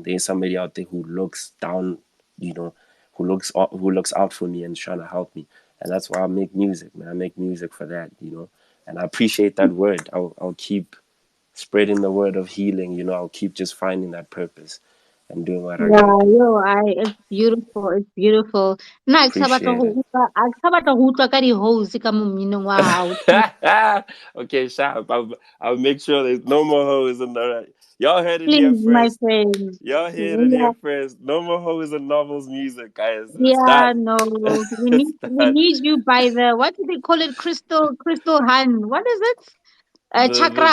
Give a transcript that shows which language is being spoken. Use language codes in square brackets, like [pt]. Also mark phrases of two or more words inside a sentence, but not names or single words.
[en] There's somebody out there who looks down, you know, who looks out for me and is trying to help me. And that's why I make music, man. I make music for that. And I appreciate that word. I'll keep spreading the word of healing. I'll keep just finding that purpose and doing what I gotta Yeah, do. it's beautiful. It's beautiful. [tn] Na ke sa batla [en] Appreciate [tn] go [en] it. [tn] utlwa, a ke sa batla go utlwa ka di-hose ka mo mminong wa hao. [en] Okay, sharp. I'll make sure there's no more hoes in the. Y'all heard it here Please, my first. friend. Y'all heard it Yeah, here first. No more hoes in novels music, guys. It's yeah, done. no. We need It's we done. need you by the, what do they call it? Crystal Han. What is it? Chakra